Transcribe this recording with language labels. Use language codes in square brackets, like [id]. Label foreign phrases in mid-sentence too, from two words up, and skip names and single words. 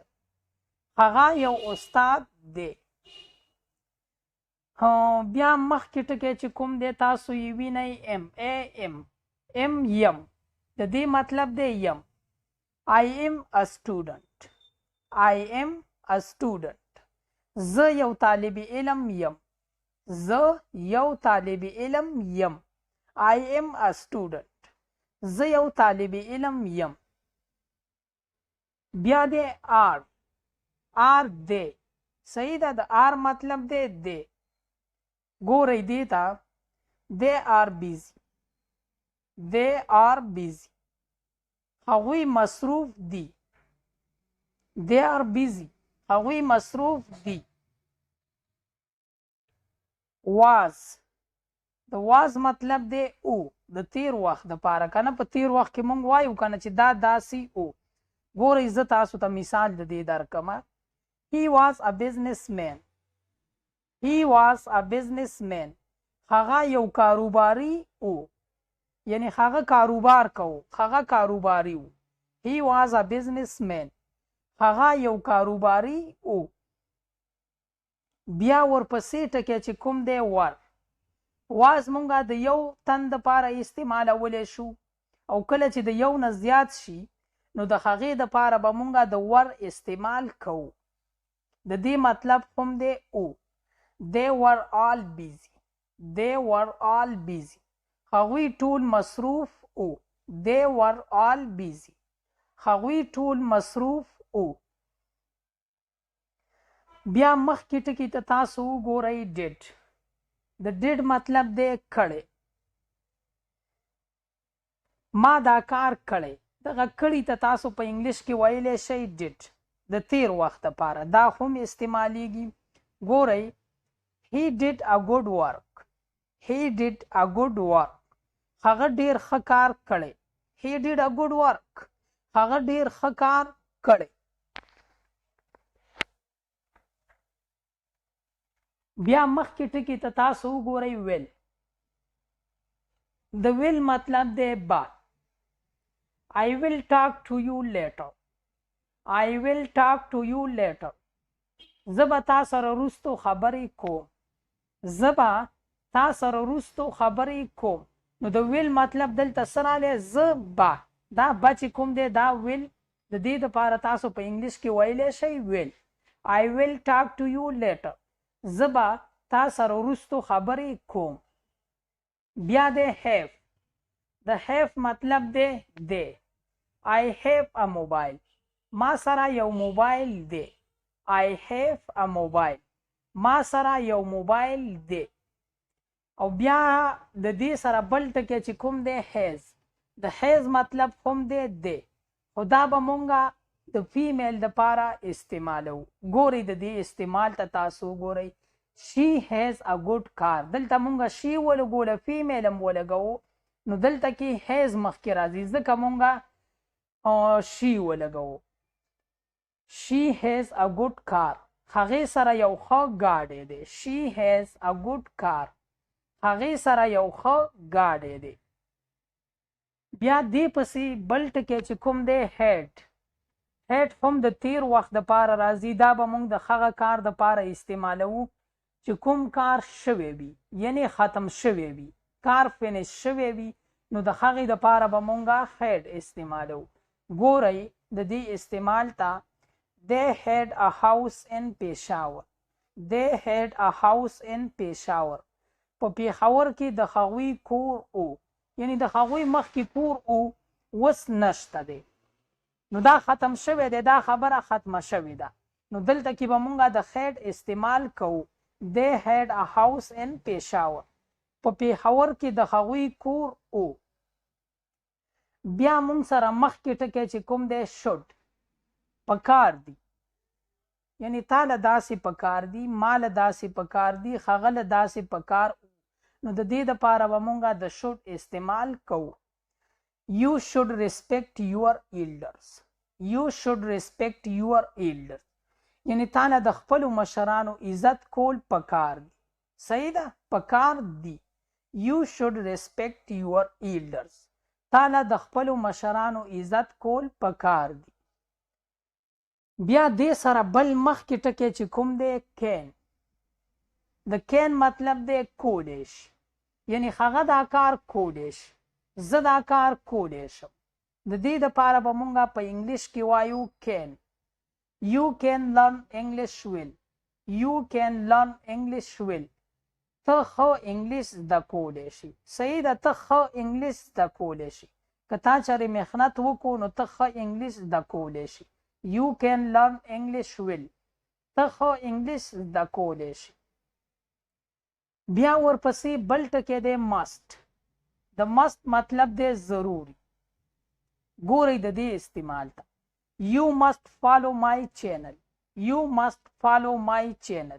[ps] هغه یو استاد دی. بیا مخکې ټکی چې کوم دی تاسو یې وینئ ام. am. am یم. د دې مطلب دی یم. [en] I am a student. I am a student. [ps] زه یو طالب علم یم. زه یو طالب علم یم. [en] I am a student. [ps] زه یو طالب علم یم. بیا دی are. are دی. صحیح ده. د are مطلب دی دی. ګورئ دې ته. [en] they are busy. they are busy. [ps] هغوی مصروف دي. [en] they are busy. [ps] هغوی مصروف دي. was. د was مطلب دی او. د تیر وخت دپاره که نه. په تیر وخت کې مونږ وایو که نه چې دا داسې او. ګورئ زه تاسو ته مثال د دې درکمه. [en] he was a businessman. he was a businessman. [ps] هغه یو کاروباري او. یعنی هغه کاروبار کو. هغه کاروباري و. [en] he was a businessman. [ps] هغه یو کاروباري او. بیا ورپسې ټکی چې کوم دی ور. واز مونږه د یو تن دپاره استعمالولی شو او کله چې د یو نه زیات شي نو د هغې دپاره به مونږه د ور استعمال کوو. د دې مطلب کوم دی او. [en] they were all busy. they were all busy. [ps] هغوی ټول مصروف او. [en] they were all busy. [ps] هغوی ټول مصروف او. بیا مخکې ټکي ته تاسو وګورئ ډیډ. د ډیډ مطلب دی کړی. ما دا کار کړی. دغه کړي ته تاسو په انګلیش کې ویلی شئ ډیډ. د تیر وخت لپاره دا هم استعمالیږي. [en] ګورئ he did a good work. he did a good work. [ps] هغه ډیر ښه کار کړی. [en] he did a good work. [ps] هغه ډیر ښه کار کړی. بیا مخکې ټکي ته تاسو وګورئ ویل. د ویل مطلب دی بعد. [en] I will talk to you later. I will talk to you later. [ps] زه به تا سره وروستو خبرې کوم. زه به تا سره وروستو خبرې کوم. نو د ویل مطلب دلته څه راغلی؟ زه به. دا به چې کوم دی دا ویل د دې دپاره تاسو په انګلیش کې ویلی شئ ویل. [en] I will talk to you later. [ps] زه به تا سره وروستو خبرې کوم. بیا دی have. د have مطلب دی دی. [en] I have a mobile. [ps] ما سره یو موبایل دی. [en] I have a mobile. [ps] ما سره یو موبایل دی. او بیا د دې سره بل ټکی چې کوم دی has. د has مطلب هم دی دی. خو دا به مونږه د فیمیل دپاره استعمالو. ګورئ د دې استعمال ته تاسو ګورئ. [en] she has a good car. [ps] دلته مونږه she ولګوله فیمیل هم ولګوو. نو دلته کې has مخکې راځي ځکه مونږه she ولګوو. [en] she has a good car. [ps] هغې سره یو ښه ګاډی دی. [en] she has a good car. [ps] هغې سره یو ښه ګاډی دی. بیا دې پسې بل ټکی چې کوم دی had. had هم د تیر وخت دپاره راځي. دا به مونږ د هغه کار دپاره استعمالوو چې کوم کار شوی وي یعنې ختم شوی وي. کار فینش شوی وي نو د هغې دپاره به مونږه had استعمالوو. ګورئ د دې استعمال ته. [en] They had a house in Peshawar. They had a house in Peshawar. [ps] په پیښور کې د هغوی کور او یعنی د هغوی مخکې کور او اوس نشته دی. نو دا ختم شوی دی. دا خبره ختمه شوې ده. نو دلته کې به مونږه د had استعمال کوو. [en] They had a house in Peshawar. [ps] په پیښور کې د هغوی کور او. بیا مونږ سره مخکې ټکی چې کوم دی should. پکار دی یعنی تا له داسې پکار دی. ما له داسې پکار دی. هغه له داسې پکار. نو د دې دپاره به مونږه د should استعمال کوو. [en] You should respect your elders. You should respect your elders. [ps] یعنی تا له د خپلو مشرانو عزت کول پکار دی. صحیح ده؟ پکار دی. [en] You should respect your elders. [ps] تا له د خپلو مشرانو عزت کول پکار دی. بیا دې سره بل مخکې ټکی چې کوم دی can. د can مطلب دی کولی شي. یعنی هغه دا کار کولی شي. زه دا کار کولی شم. د دې دپاره به مونږه په انګلیش کې وایو can. [en] You can learn English well. You can learn English well. [ps] ته ښه انګلیش زده کولی شي. صحیح ده. ته ښه انګلیش زده کولی شي. که تا چېرې محنت وکړو نو ته ښه انګلیش زده کولی شي. [en] You can learn English well. [ps] ته ښه انګلیش زده کولی شي. بیا ورپسې بل ټکی دی must. د must مطلب دی ضروري. ګورئ د دې استعمال ته. [en] You must follow my channel. You must follow my channel.